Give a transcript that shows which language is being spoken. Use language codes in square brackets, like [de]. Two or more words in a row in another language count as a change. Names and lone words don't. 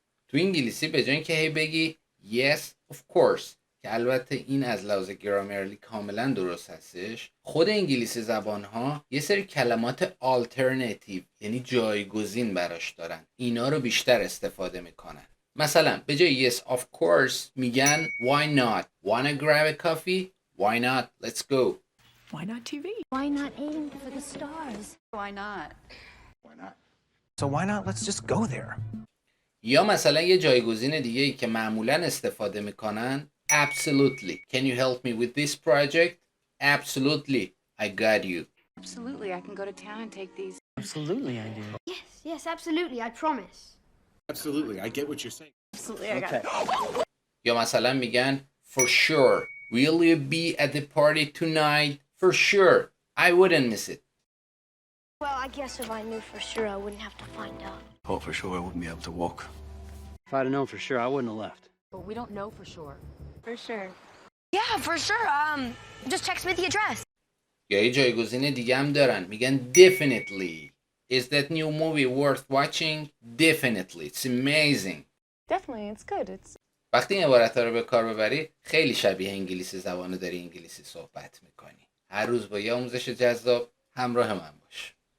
[fa] تو انگلیسی به جای اینکه هی بگی [en] yes of course [fa] که البته این از لحاظ گرامرلی کاملا درست هستش، خود انگلیسی زبان ها یه سری کلمات alternate یعنی جایگزین براش دارن، اینا رو بیشتر استفاده میکنن. مثلا به جای [en] yes of course میگن why not wanna grab a coffee why not let's go Why not TV? Why not aim for the stars? Why not? Why not? So why not let's just go there? [fa] یا مثلا یه جایگزین دیگه ای که معمولا استفاده میکنن [en] absolutely can you help me with this project absolutely I got you Absolutely, I can go to town and take these. Absolutely, I do. Yes, absolutely, I promise. Absolutely, I get what you're saying. Absolutely, I got it. [fa] یا مثلا میگن [en] for sure will you be at the party tonight for sure I wouldn't miss it. Well, I guess if I knew for sure, I wouldn't have to find out. Oh, for sure I wouldn't be able to walk. If I'd have known for sure, I wouldn't have left. But we don't know for sure. For sure. Yeah, for sure. Just text me the address. [fa] یا یه جایگزین دیگه هم دارن میگن [en] definitely is that new movie worth watching definitely it's amazing. Definitely, it's good. It's [fa] وقتی این عبارت ها رو به کار ببری خیلی شبیه انگلیسی زبانو داری انگلیسی صحبت میکنی. هر روز با یه آموزش جذاب همراه من باش.